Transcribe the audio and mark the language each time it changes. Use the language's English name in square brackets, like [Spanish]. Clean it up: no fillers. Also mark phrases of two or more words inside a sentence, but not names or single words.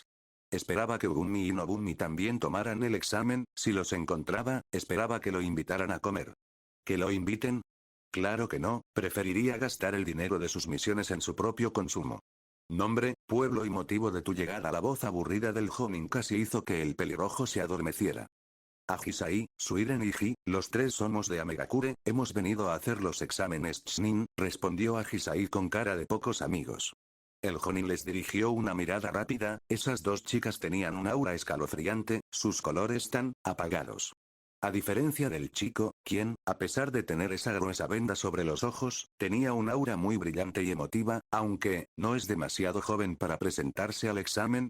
[Spanish] Esperaba que Ogumi y Nobumi también tomaran el examen, si los encontraba, esperaba que lo invitaran a comer. ¿Que lo inviten? Claro que no, preferiría gastar el dinero de sus misiones en su propio consumo. Nombre, pueblo y motivo de tu llegada. La voz aburrida del joven casi hizo que el pelirrojo se adormeciera. Ahisai, Suiren y Iji, los tres somos de Amegakure, hemos venido a hacer los exámenes Chunin, respondió Ahisai con cara de pocos amigos. El jonin les dirigió una mirada rápida, esas dos chicas tenían un aura escalofriante, sus colores tan apagados. A diferencia del chico, quien, a pesar de tener esa gruesa venda sobre los ojos, tenía un aura muy brillante y emotiva, aunque, no es demasiado joven para presentarse al examen.